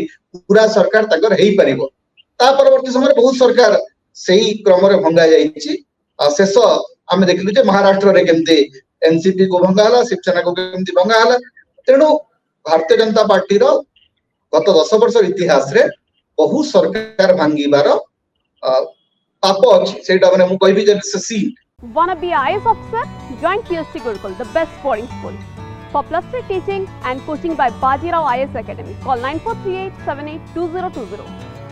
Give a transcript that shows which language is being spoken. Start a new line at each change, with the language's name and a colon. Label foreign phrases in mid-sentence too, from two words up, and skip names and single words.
Odia: ପୁରା ସରକାର ତକର ହେଇ ପରିବୋ ତା ପରବର୍ତ୍ତୀ ସମୟ ବହୁତ ସରକାର ସେହି କ୍ରମ ରେ ଭଙ୍ଗା ଯାଇଛି ଶେଷ ଆମେ ଦେଖିଲୁ ଯେ ମହାରାଷ୍ଟ୍ର ରେ କେମିତି ଏନସିପି କୁ ଭଙ୍ଗା ହେଲା ଶିବସେନା କୁ କେମିତି ଭଙ୍ଗା ହେଲା ତେଣୁ ଭାରତୀୟ ଜନତା ପାର୍ଟି ର ଗତ 10 ବର୍ଷ ଇତିହାସ ରେ ବହୁ ସରକାର ଭାଙ୍ଗିବାର ପାପ ଅଛି ସେଟା ମାନେ ମୁଁ କହିବି ଯେ ସି
English: Wanna be IAS officer? Join PSC Gurukul, the best boarding school. For plus 3 teaching and coaching by Bajirao IAS Academy, call 9438 782020.